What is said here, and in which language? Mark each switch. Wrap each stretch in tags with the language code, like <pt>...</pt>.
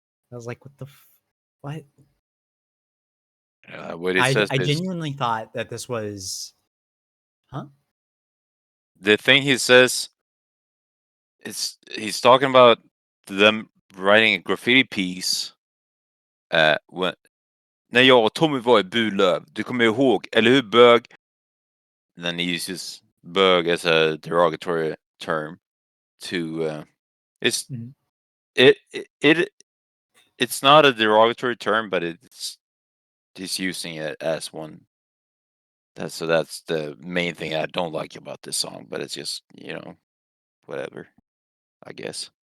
<en>I was like, what the what? What it says I is genuinely thought that this was the thing he says. He's talking about them writing a graffiti piece.</en> <sv>When när jag och Tommy var i Burlöv, du kommer ihåg, eller hur bög?</sv> <en>And then he uses bög as a derogatory term to it's it's not a derogatory term, but it's he's using it as one. That's the main thing I don't like about this song, but it's just, whatever, I guess.</en>